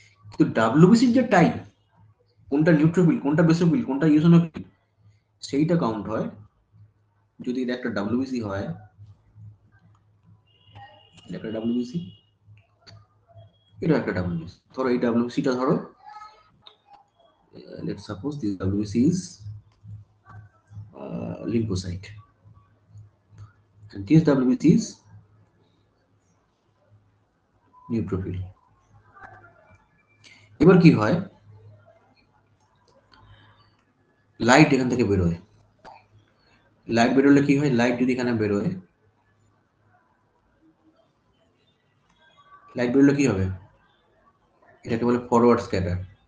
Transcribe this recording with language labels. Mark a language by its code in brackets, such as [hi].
[bn] কিন্তু ডাব্লিউবিসির যে টাইপ, কোনটা নিউট্রোফিল, কোনটা বেসোফিল, কোনটা ইওসিনোফিল, সেইটা কাউন্ট হয় যদি এটা একটা ডাব্লিউবিসি হয়। এটা একটা ডাব্লিউবিসি, এটা একটা ডাব্লিউবিসি। ধরো এই ডাব্লিউবিসিটা ধরো, [en] let's suppose this WBC is lymphocyte and this WBC is neutrophil। [bn] এবার কি হয়, লাইট এখান থেকে বেরোয়, লাইট বেরোলে কি হয়, লাইট যদি এখানে বেরোয়, লাইট বেরোলে কি হবে, এটাকে বলে ফরওয়ার্ড স্ক্যাটার।